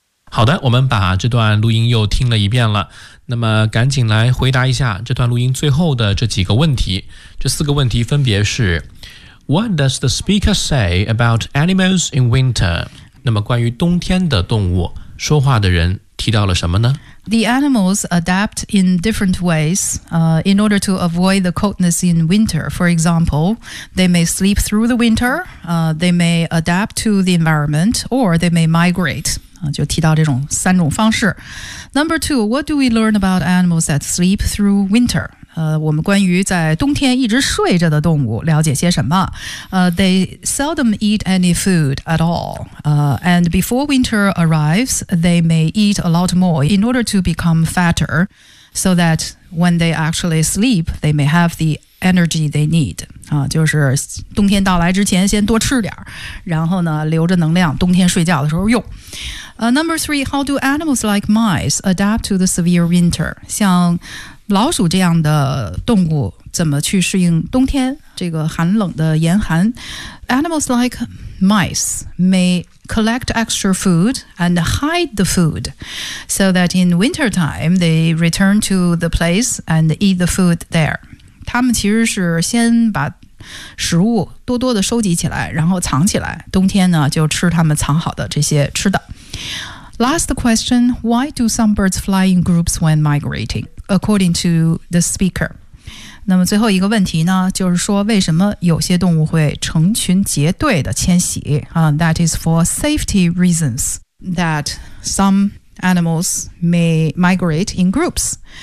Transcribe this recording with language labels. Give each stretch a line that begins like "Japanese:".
Chinese: 好的，我们把这段录音又听了一遍了，那么赶紧来回答一下这段录音最后的这几个问题。这四个问题分别是
English: What does the speaker say about animals in winter?
Chinese: 那么关于冬天的动物，说话的人提到了什么呢？
English: The animals adapt in different ways, in order to avoid the coldness in winter. For example, they may sleep through the winter, they may adapt to the environment, or they may migrate.
Chinese: 就提到这种三种方式。
English: Number two, what do we learn about animals that sleep through winter?
Chinese: 我们关于在冬天一直睡着的动物了解些什么
English: they seldom eat any food at all. And before winter arrives, they may eat a lot more in order to become fatter so that when they actually sleep, they may have the energy they need.
Chinese: 就是冬天到来之前先多吃点，然后呢留着能量冬天睡觉的时候用。
English: Number three, how do animals like mice adapt to the severe winter?
Chinese: 像老鼠这样的动物怎么去适应冬天这个寒冷的严寒？
English: Animals like mice may collect extra food and hide the food so that in winter time they return to the place and eat the food there.
Chinese: 他们其实是先把食物多多的收集起来，然后藏起来，冬天呢就吃他们藏好的这些吃的。
English: Last question, why do some birds fly in groups when migrating? According to the speaker.
Chinese: 那么最后一个问题呢，就是说为什么有些动物会成群结队的迁徙
English: That is for safety reasons that some animals may migrate in groups.